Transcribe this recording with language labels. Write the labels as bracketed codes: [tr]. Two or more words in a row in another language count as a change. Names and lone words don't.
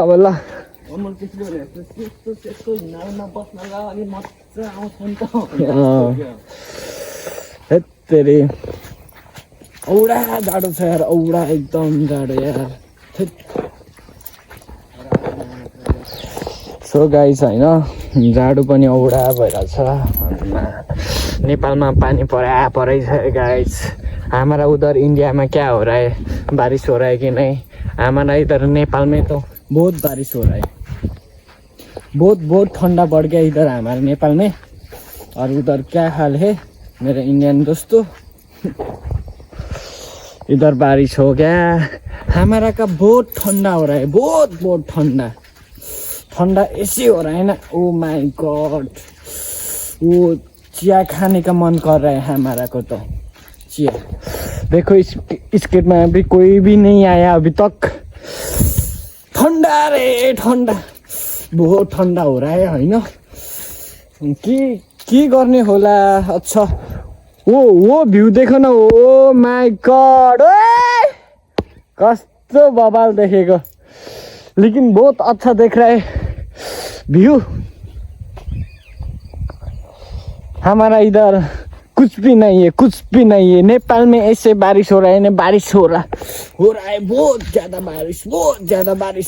[ne] अब ल हेत्तेरी औडा जाडो छ यार, औडा एकदम जाडो यार। [en] so guys [ne] होइन, जाडो पनि औडा भइरहेछ। नेपालमा पानी परै छ गाइस। [hi] हमारा उधर इंडिया में क्या हो रहा है, बारिश हो रहा है कि नहीं? हमारा इधर नेपाल में तो बहुत बारिश हो रहा है, बहुत ठंडा बढ़ गया इधर हमारे नेपाल में। और उधर क्या हाल है मेरे इंडियन दोस्तों? इधर बारिश हो गया, हमारा का बहुत ठंडा हो रहा है, बहुत ठंडा ऐसे हो रहा है ना। [en] oh my god, [hi] वो चिया खाने का मन कर रहा है हमारा को तो। चिया देखो, इस स्केट में अभी कोई भी नहीं आया अभी तक। ठंडा रे ठंडा, बहुत ठंडा हो रहा है होइन। [ne] के गर्ने होला। [hi] अच्छा वो भ्यू देखो ना, [en] oh my god, [ne] कस्तो बवाल देखेको, [hi] लेकिन बहुत अच्छा देख रहा है व्यू। हमारा इधर कुछ भी नहीं है, नेपाल में ऐसे बारिश हो रहा है ना, बारिश हो रहा है, बहुत ज्यादा बारिश।